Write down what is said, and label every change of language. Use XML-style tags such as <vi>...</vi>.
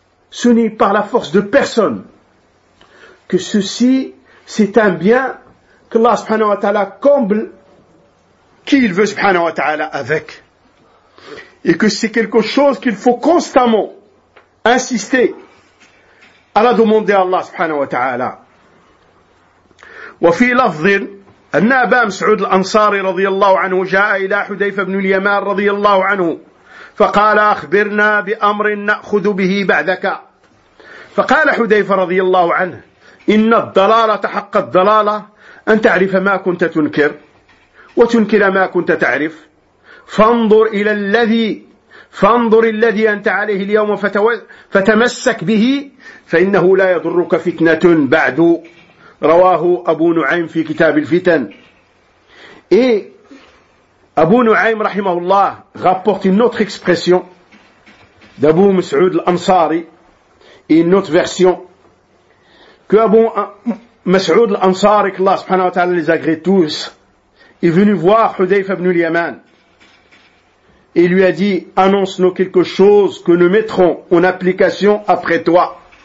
<fr>Ce n'est par la force de personne. Que ceci, c'est un bien que Allah subhanahu wa ta'ala comble qui il veut subhanahu wa ta'ala avec. Et que c'est quelque chose qu'il faut constamment insister</fr> <ar>على دموند الله سبحانه وتعالى. وفي لفظ أن أبا مسعود الأنصاري رضي الله عنه جاء إلى حذيفة بن اليمان رضي الله عنه فقال أخبرنا بأمر نأخذ به بعدك. فقال حذيفة رضي الله عنه إن الضلالة حق الضلالة أن تعرف ما كنت تنكر وتنكر ما كنت تعرف، فانظر إلى الذي أنت عليه اليوم فتمسك به فإنه لا يضرك فتنة بعد. رواه أبو نعيم في كتاب الفتن.</ar> <fr>أبو نعيم رحمه الله rapporte une autre expression d'Abu Mas'ud al-Ansari et une autre version que Abu Mas'ud al-Ansari, que Allah subhanahu wa ta'ala les agrée tous, est venu voir Hudayfa ibn al-Yaman et lui a dit annonce-nous quelque chose que nous mettrons en application après toi.</fr>